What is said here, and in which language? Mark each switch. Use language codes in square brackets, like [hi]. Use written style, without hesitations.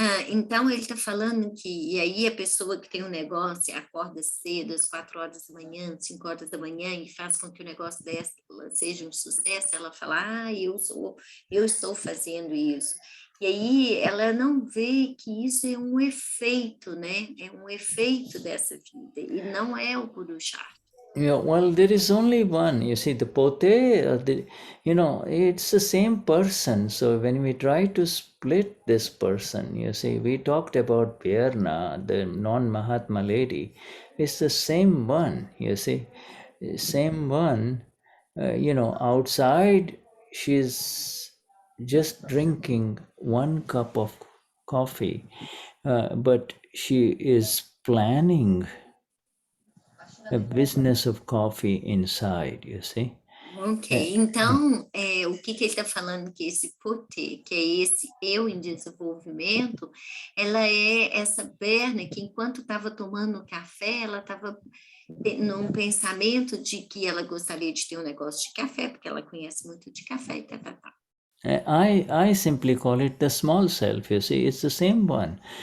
[pt] Então, ele está falando que, e aí a pessoa que tem um negócio acorda cedo, às 4 horas da manhã, 5 horas da manhã, e faz com que o negócio dela seja um sucesso, ela fala, eu estou fazendo isso. E aí ela não vê que isso é um efeito, né? É um efeito dessa vida, e não é o Purusharth. [en] Yeah, well, there is only one. You see, the pote, it's the same person. So when we try to split this person, you see, we talked about Pierna, the non-Mahatma lady. It's the same one, you see, same one. Outside, she's just drinking 1 cup of coffee, but she is planning a business of coffee inside, you see. [pt] Ok, então, o que ele está falando que esse pote, que é esse eu em desenvolvimento, ela é essa perna que enquanto estava tomando café, ela estava num pensamento de que ela gostaria de ter um negócio de café, porque ela conhece muito de café e tal. [en] I simply call it the small self. You see, it's the same one.